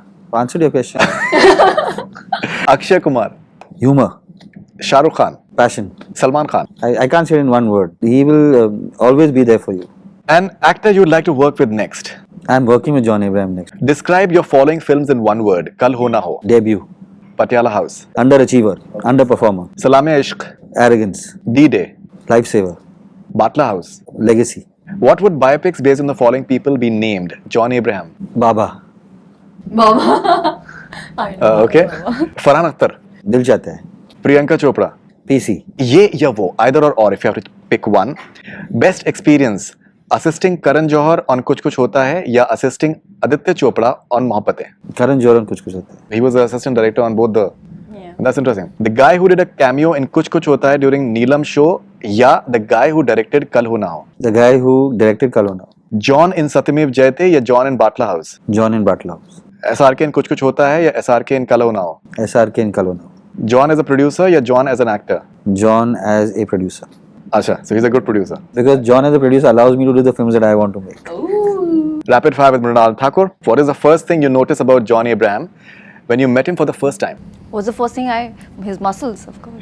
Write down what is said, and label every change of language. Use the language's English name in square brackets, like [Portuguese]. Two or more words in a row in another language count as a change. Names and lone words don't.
[English] Answered your question. Akshay Kumar. Humor. Shah Rukh Khan. Passion. Salman Khan. I can't say it in one word. He will always be there for you. An actor you'd like to work with next. I'm working with John Abraham next. Describe your following films in one word. Kal Ho Na Ho. Debut. Patiala House. Underachiever. Underperformer. Salame-e-Ishq. Arrogance. D-Day. Lifesaver. Batla House. Legacy. What would biopics based on the following people be named? John Abraham. Baba. Baba. I know. Okay. Farhan Akhtar. Dil Chahta Hai. Priyanka Chopra. PC. [Hindi] ये या वो. [English] Either or if you have to pick one. Best experience. Assisting Karan Johar on Kuch Kuch Hota Hai ya assisting Aditya Chopra on Mohabbatein. Karan Joran kuch kuch hota hai. He was the assistant director on both the. Yeah. That's interesting. The guy who did a cameo in Kuch Kuch Hota Hai during Neelam show ya the guy who directed Kal Ho Na Ho. The guy who directed Kalona. John in Satyamev Jayate ya John in Batla House. John in Batla House. SRK in Kuch Kuch Hota Hai ya SRK in Kal Ho Na Ho. SRK in Kalona. John as a producer ya John as an actor. John as a producer. Acha, so he's a good producer. Because John as a producer allows me to do the films that I want to make. Ooh. Rapid fire with Mrunal Thakur. What is the first thing you notice about John Abraham when you met him for the first time? What's the first thing his muscles, of course.